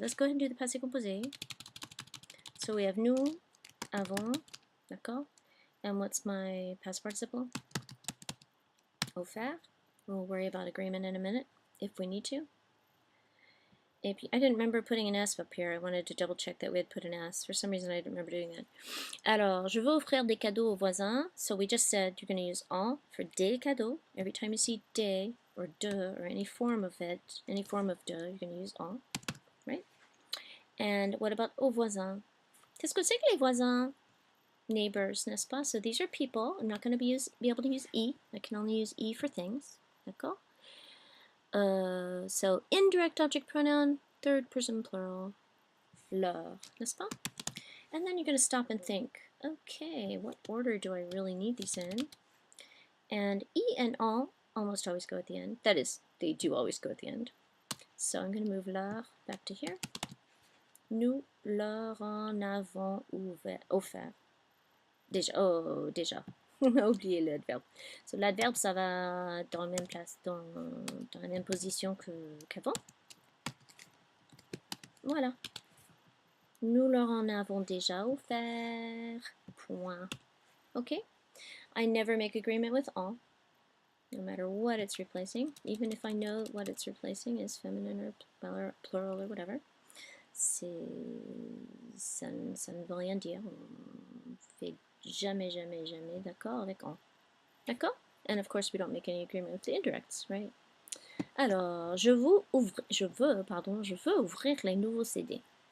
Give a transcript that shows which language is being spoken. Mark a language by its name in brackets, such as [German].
[English] Let's go ahead and do the passé composé. So we have nous, avons, [French] d'accord? [English] And what's my past participle? Offert. We'll worry about agreement in a minute, if we need to. I didn't remember putting an S up here. I wanted to double check that we had put an S. For some reason I didn't remember doing that. [French] Alors, je veux offrir des cadeaux aux voisins. [English] So we just said you're going to use en for des cadeaux. Every time you see des or de or any form of it, any form of de, you're going to use en, right? And what about aux voisins? [French] Qu'est-ce que c'est que les voisins? [English] Neighbors, [French] n'est-ce pas? [English] So these are people. I'm not going to be able to use e. I can only use e for things. [French] D'accord? [English] So indirect object pronoun, third person plural, leur, [French] n'est-ce pas? [English] And then you're going to stop and think, okay, what order do I really need these in? And e and en almost always go at the end. That is, they do always go at the end. So I'm going to move leur back to here. [French] Nous leur en avons offert. Déjà, oh, déjà. On a oublié l'adverbe. So, l'adverbe, ça va dans la même place, dans la même position qu'avant. Voilà. Nous leur en avons déjà offert. Point. Okay? [English] I never make agreement with en, no matter what it's replacing, even if I know what it's replacing is feminine or plural or whatever. [French] Ça ne veut rien dire. On fait jamais, jamais, jamais d'accord avec en. D'accord? [English] And of course we don't make any agreement with the indirects, right? [French] Alors, je veux ouvrir les nouveaux CD.